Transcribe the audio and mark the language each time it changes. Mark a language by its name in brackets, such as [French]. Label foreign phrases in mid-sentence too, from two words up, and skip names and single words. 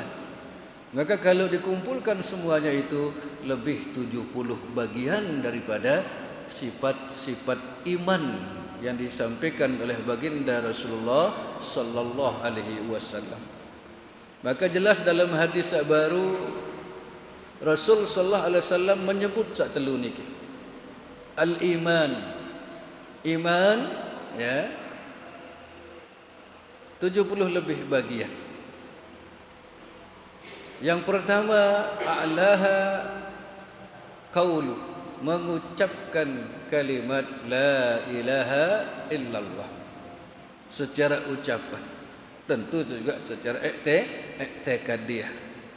[Indonesian] Maka kalau dikumpulkan semuanya itu lebih 70 bagian daripada sifat-sifat iman yang disampaikan oleh baginda Rasulullah [Arabic] صلى الله عليه وسلم. [Indonesian] Maka jelas dalam hadis baru Rasul [Arabic] صلى الله عليه وسلم [Indonesian] menyebut [Sasak] sak telu niki. [Indonesian] Al-iman. Iman, ya, 70 lebih bagian. Yang pertama, [Arabic] أعلاها قول, [Indonesian] mengucapkan kalimat [Arabic] لا إله إلا الله [Indonesian] secara ucapan, tentu juga secara i'tiqadiyah.